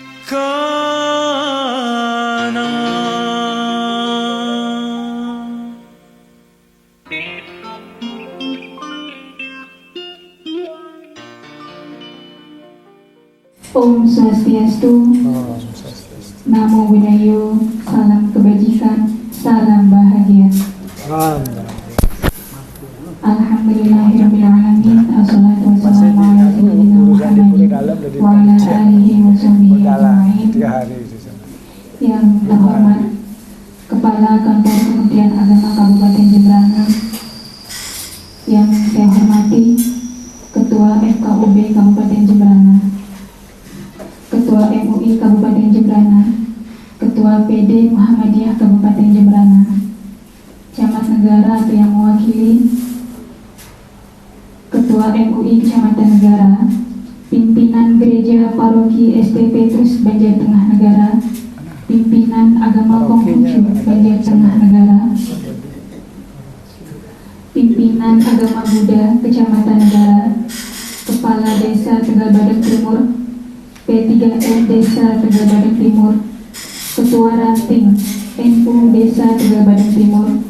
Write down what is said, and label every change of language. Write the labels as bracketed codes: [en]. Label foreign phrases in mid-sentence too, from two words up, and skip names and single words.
[sa] Om Swastiastu, [pi] Namo Buddhaya, [id] salam kebajikan, salam bahagia. [ar] الحمد لله الرحمن الرحيم. الصلاة والسلام على سيدنا محمد وعلى آله وصحبه أجمعين. [id] Yang terhormat Kepala Kantor Kementerian Agama Kabupaten Jembrana, yang saya hormati Ketua FKUB Kabupaten Jembrana, Ketua MUI Kabupaten Jembrana, Ketua PD Muhammadiyah Kabupaten Jembrana, Camat Negara atau yang mewakili, Ketua MUI Kecamatan Negara, Pimpinan Gereja Paroki ST Petrus Banjar Tengah Negara, Pimpinan Agama Konghucu Banjar Tengah Negara, Pimpinan Agama Buddha Kecamatan Negara, Kepala Desa Tegal Badak Timur, P3M Desa Tegal Badak Timur, Ketua Ranting NU Desa Tegal Badak Timur,